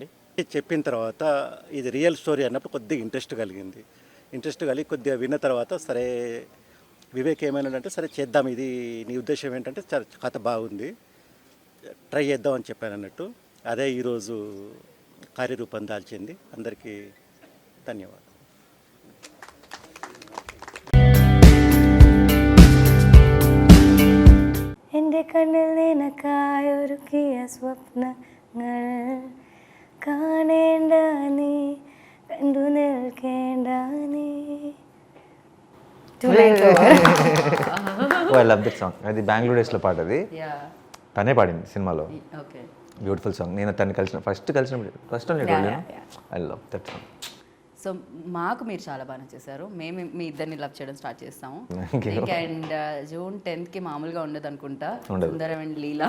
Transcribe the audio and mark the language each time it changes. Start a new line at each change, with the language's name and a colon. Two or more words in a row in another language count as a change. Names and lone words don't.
Telugu: చెప్పిన తర్వాత ఇది
English: real story
Telugu: అన్నప్పుడు కొద్దిగా ఇంట్రెస్ట్ కలిగి కొద్దిగా విన్న తర్వాత సరే వివేక్ ఏమైనాడంటే సరే చేద్దాం, ఇది నీ ఉద్దేశం ఏంటంటే కథ బాగుంది, ట్రై చేద్దాం అని చెప్పాను అన్నట్టు. అదే ఈరోజు కార్యరూపం దాల్చింది. అందరికీ ధన్యవాదాలు.
Malayalam: എൻ്റെ കണ്ണിൽ നിനക്കായൊരുക്കിയ സ്വപ്നങ്ങൾ കാണേണ്ട നീ, കണ്ടു നിൽക്കേണ്ട നീ.
English: I love that song.
Telugu: అది బెంగళూరు డేస్లో పాట, అది తనే పాడింది సినిమాలో.
English: Beautiful song.
Telugu: నేను తను ఫస్ట్ కలిసినప్పుడు
English: I love that song.
Telugu: సో మాకు మీరు చాలా బాగా నచ్చేసారు. మేము మీ ఇద్దరిని లవ్ చేయడం స్టార్ట్ చేస్తాము. అండ్ June 10th మామూలుగా ఉండదు అనుకుంటా, సుందరం అండ్ లీలా.